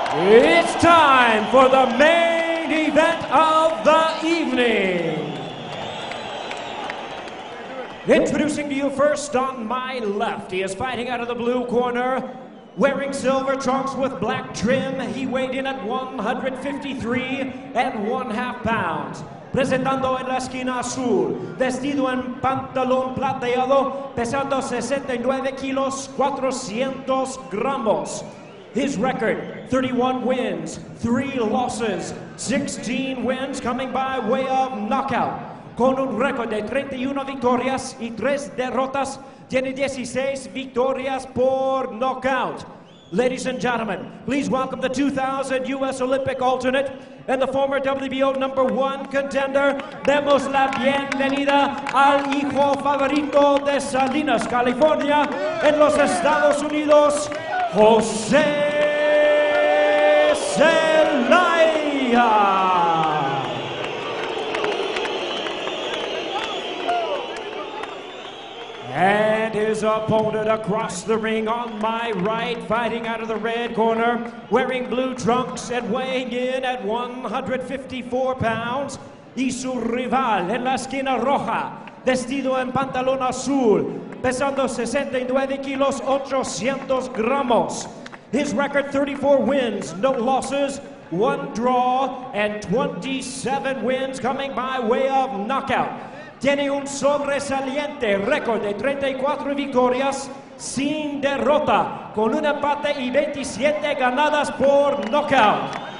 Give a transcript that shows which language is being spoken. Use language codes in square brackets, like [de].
[en] It's time for the main event of the evening. Introducing to you first on my left, he is fighting out of the blue corner, wearing silver trunks with black trim. He weighed in at 153.5 pounds. [es] Presentando en la esquina azul, vestido en pantalón plateado, pesando 69 kilos, 400 gramos. [en] His record, 31 wins, 3 losses, 16 wins coming by way of knockout. [es] Con un récord de 31 victorias y 3 derrotas, tiene 16 victorias por knockout. [en] Ladies and gentlemen, please welcome the 2000 U.S. Olympic alternate and the former WBO #1 contender. [es] Demos la bienvenida al hijo favorito de Salinas, California, en los Estados Unidos, José Celaya. [en] And his opponent across the ring on my right, fighting out of the red corner, wearing blue trunks and weighing in at 154 pounds. [es] Y su rival en la esquina roja, vestido en pantalón azul, pesando 69 kilos, 800 gramos. [en] His record, 34 wins, no losses, 1 draw, and 27 wins coming by way of knockout. [es] Tiene un sobresaliente récord de 34 victorias sin derrota, con un empate y 27 ganadas por knockout.